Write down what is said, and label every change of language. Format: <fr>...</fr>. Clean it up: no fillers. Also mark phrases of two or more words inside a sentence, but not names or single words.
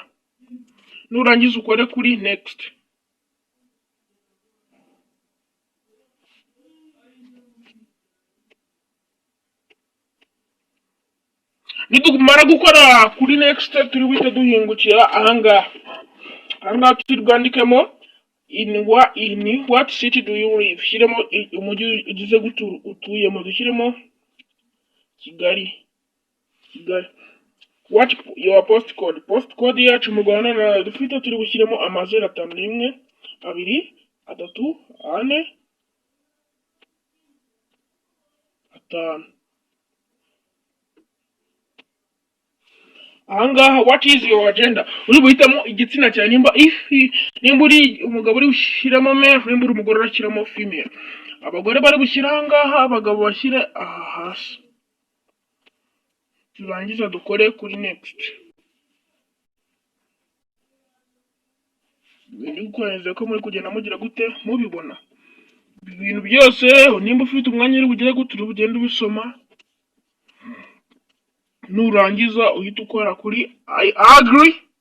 <rw>Nurangiza ukore kuri next. Nitumara gukora kuri next turi wite duhingukira ahangaha. Ahangaha turwandikemo</rw> <en>in what city do you live.</en> <rw>Shyiremo umujyi ugize gute utuyemo. Dushyiremo Kigali.</rw> <en>what your postcode.</en> <rw>Postcode yacu mu Rwanda na dufite turi bushyiremo amazero 5 1 2 3 4 5. Ahangaha</rw> <en>what is your agenda,</en> <rw>uri buhitamo igitsina cyawe, nimba uri umugabo uri bushyiramo male, nimba uri umugore urashyiramo female. Abagore bari bushyira ahangaha, abagabo bashyire aha hasi. Turangiza dukore kuri next. Ibintu kwezi ko muri kugenda mugira gute mubibona ibintu byose, nimba ufite umwanya uri bugire gute uri bugende ubisoma, nurangiza uhita ukora kuri</rw> <en>I agree.</en>